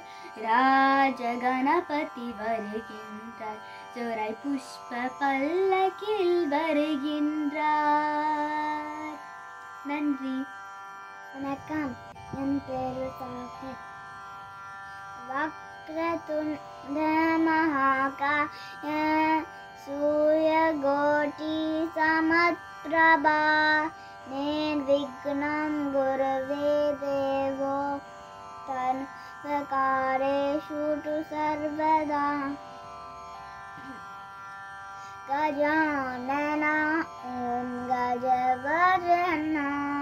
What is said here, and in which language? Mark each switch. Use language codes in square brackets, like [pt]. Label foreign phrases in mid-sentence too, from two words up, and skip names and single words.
[ta] ராஜகணபதி வருகின்றார் சோரை புஷ்ப பல்லக்கில் வருகின்றார். நன்றி. வணக்கம். என் பேரு சாஹிப். [sa] वक्रतुण्ड महाकाय सूर्यकोटि समप्रभा निर्विघ्नं गुरुवे देवो सर्वकार्येषु सर्वदा गजानना ॐ गजवदना